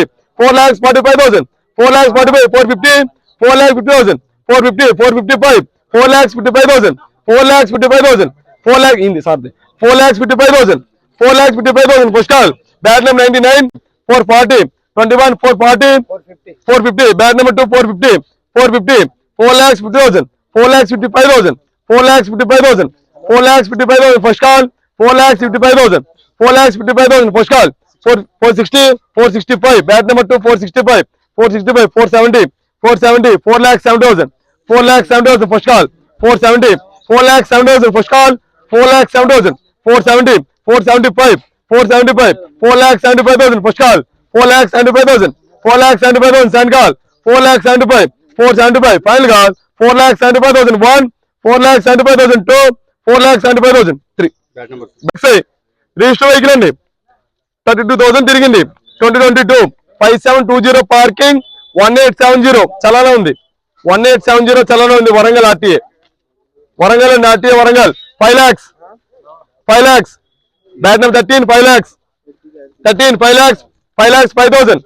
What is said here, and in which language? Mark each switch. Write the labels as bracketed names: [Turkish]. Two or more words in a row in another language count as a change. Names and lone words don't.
[English] 4 lakhs 45,000, 4 lakhs 45, 450, 4 lakhs 50,000, 450, 455, 4 lakhs 55,000, 4 lakhs 55,000, 4 lakhs in sorry, 4 lakhs 55,000, 4 lakhs 55,000, push call, bat number 99, 440, 21, 440, 450, bat number 2, 450, 450, 4 lakhs 50,000, 4 lakhs 55,000, 4 lakhs 55,000, 4 lakhs 55,000, push call, 4 lakhs 55,000, 4 lakhs 55,000, push call, 460, 465, bat number 2, 465, 465, 470, 470, 4 lakhs 70,000, 4 lakhs 70,000, push call, 470, 4 lakhs 70,000, push call, 4 lakhs 7,000, 470, 475, 475, 4 lakhs 75,000, push call, 4 lakhs 75,000, 4 lakhs 75,000, send call, 4 lakhs 75, 475, final call, 4 lakhs 75,000, 1, 4 lakhs 75,000, 2, 4 lakhs 75,000, 3. Back side, register vehicle [Telugu] అండి 32,000 తిరిగింది 2022 5720 పార్కింగ్ 1870 చలానా ఉంది 1870 చలానా ఉంది వరంగల్ ఆర్టీఏ వరంగల్ 5 lakhs [English] bat number [Telugu] 13 5 lakhs 5,000